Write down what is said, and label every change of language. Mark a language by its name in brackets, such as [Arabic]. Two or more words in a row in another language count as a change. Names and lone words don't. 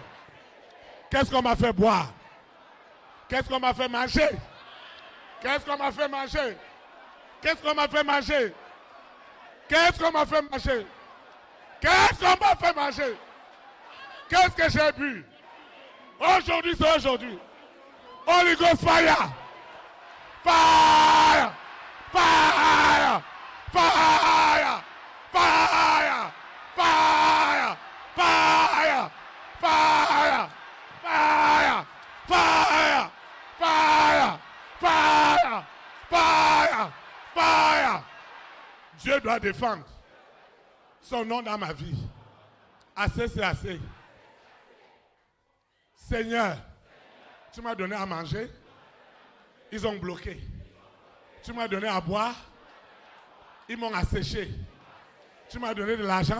[French] Qu'est-ce qu'on m'a fait boire? Qu'est-ce qu'on m'a fait manger? Qu'est-ce qu'on m'a fait manger? Qu'est-ce qu'on m'a fait manger? Qu'est-ce qu'on m'a fait manger? Qu'est-ce qu'on m'a fait manger? Qu'est-ce que j'ai bu? Aujourd'hui, c'est aujourd'hui. [English] Holy Ghost fire! Fire! Fire! Fire! Fire! Fire! Fire! Fire! Fire! Fire! Fire! Fire! Fire! Fire! [French] Dieu doit défendre son nom dans ma vie. Assez, c'est assez. Seigneur, tu m'as donné à manger. Ils ont bloqué. Tu m'as donné à boire. Ils m'ont asséché. Tu m'as donné de l'argent.